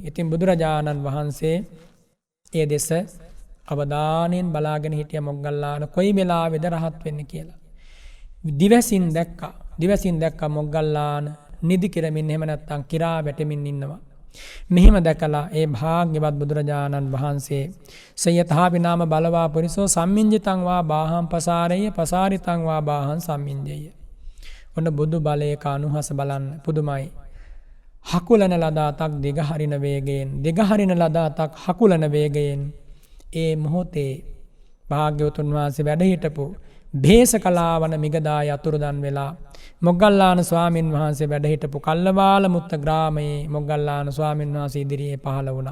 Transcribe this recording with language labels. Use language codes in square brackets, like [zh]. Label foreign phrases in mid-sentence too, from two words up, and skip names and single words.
[si] ඉතින් බුදුරජාණන් වහන්සේ ඒ දෙස අවධානයෙන් බලාගෙන හිටිය මොග්ගල්ලාන කොයි වෙලාවේද රහත් වෙන්නේ කියලා. දිවසින් දැක්කා මොග්ගල්ලාන නිදි කිරමින් එහෙම නැත්නම් කිරා වැටෙමින් ඉන්නවා. මෙහිම දැකලා ඒ භාග්‍යවත් බුදුරජාණන් වහන්සේ [pi] සයථාපි නාම බලවා පුරිසෝ සම්මිඤ්ජිතං වා බාහං පසාරේය පසාරිතං වා බාහං සම්මිඤ්ජේය. [si] ඔන්න බුදු බලයක අනුහස බලන්න පුදුමයි. හකුලන ලද අතක් දිග හරින වේගයෙන් දිග හරින ලද අතක් හකුලන වේගයෙන් ඒ මොහොතේ භාග්‍යවතුන් වහන්සේ වැඩ හිටපු භේසකලාවන මිගදාය අතුරුදන් වෙලා මොග්ගල්ලාන ස්වාමින් වහන්සේ වැඩ හිටපු කල්ලවාල මුත්ත ග්‍රාමයේ මොග්ගල්ලාන ස්වාමින් වහන්සේ ඉදිරියේ පහළ වුණා.